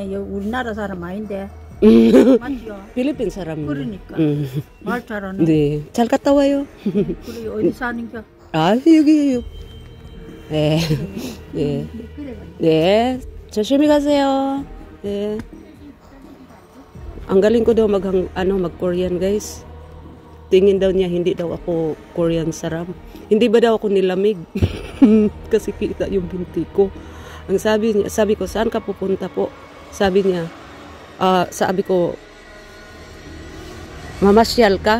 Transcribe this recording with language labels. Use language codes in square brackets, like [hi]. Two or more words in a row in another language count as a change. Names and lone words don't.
[ko] 우리나라 사람 아닌데. 맞죠? 필리핀 사람. 그러니까. 말 잘하네. 네. 잘 갔다 와요. 그래 어디 사는겨? 여기요. 네. 네. 네. 조심히 가세요. 네. [tl] Ang galing ko daw mag-Korean guys. Tingin daw niya hindi daw ako Korean saram. Hindi ba daw ako nilamig? Kasi kita yung binti ko. Ang sabi ko, saan ka pupunta po? Sabi niya, sabi ko, mamasyal ka?